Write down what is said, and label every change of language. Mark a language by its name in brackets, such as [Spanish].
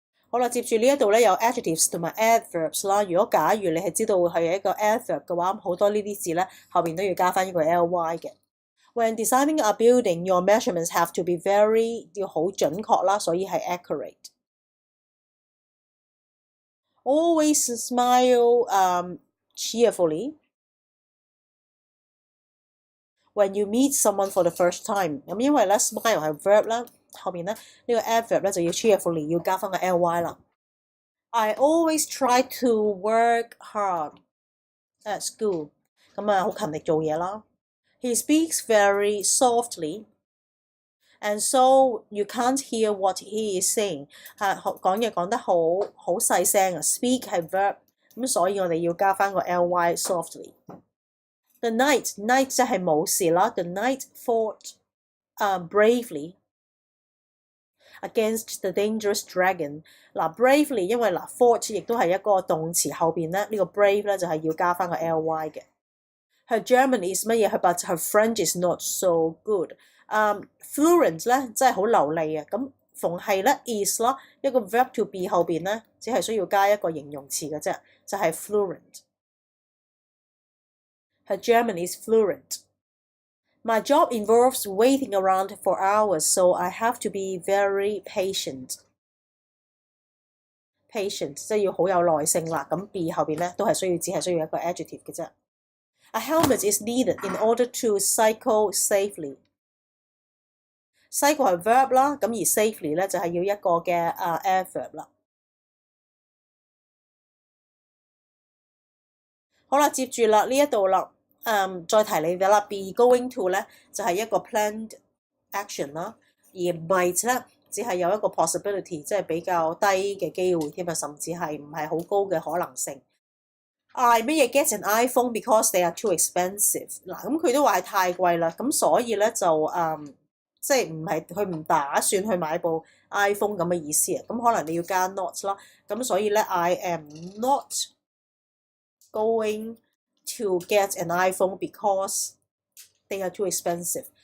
[Cantonese] 好啦，接住呢一度咧有 adjectives 同埋 adverbs 啦。如果假如你係知道係一個 adverb 嘅話，好多呢啲字咧後邊都要加翻一個 ly 嘅。 [English] When designing a building, your measurements have to be [Cantonese] 要好準確啦，所以係 [English] accurate。 Always smile cheerfully when you meet someone for the first time。 [Cantonese] 咁因為咧 smile 係 verb 啦，後面咧呢個 adverb 咧就要 cheerfully 要加翻個 ly 啦。 [English] I always try to work hard at school。 [Cantonese] 咁啊，好勤力做嘢啦。 [English] He speaks very softly, and so you can't hear what he is saying。 [Cantonese] 講嘢講得好細聲啊 ，speak 係 verb， 咁所以我哋要加翻個 ly softly。 [English] The knight [Cantonese] 即係武士啦 [English] ，the knight fought bravely against the dangerous dragon。 [Cantonese] 嗱 bravely 因為嗱 fought 亦都係一個動詞，後邊咧呢個 brave 咧就係要加翻個 ly 嘅。 [English] Her German is [Cantonese] 乜嘢？ [English] But her French is not so good。 [Cantonese] fluent 咧真係好流利啊！咁逢係咧 is 啦，一個 verb to be 後邊咧，只係需要加一個形容詞嘅啫，就係 fluent。 [English] Her German is fluent。 My job involves waiting around for hours, so I have to be very patient。 [Cantonese] patient 即係要好有耐性啦。咁 be 後邊咧都係只係需要一個 adjective 嘅啫。 [English] A helmet is needed in order to cycle safely。 [Cantonese] cycle 係 verb 啦，咁而 safely 咧就係要一個嘅adverb 啦。好啦，接住啦呢一度啦，再提你哋啦 ，be going to 咧就係一個 planned action 啦，而 might 咧只係有一個 possibility， 即係比較低嘅機會添啊，甚至係唔係好高嘅可能性。 [English] 乜嘢 get an iPhone because they are too expensive。 [Cantonese] 嗱，咁佢都話係太貴啦，咁所以咧就即係唔係佢唔打算去買部 iPhone 咁嘅意思啊。咁可能你要加 not 啦，咁所以咧 [English] I am not going to get an iPhone because they are too expensive。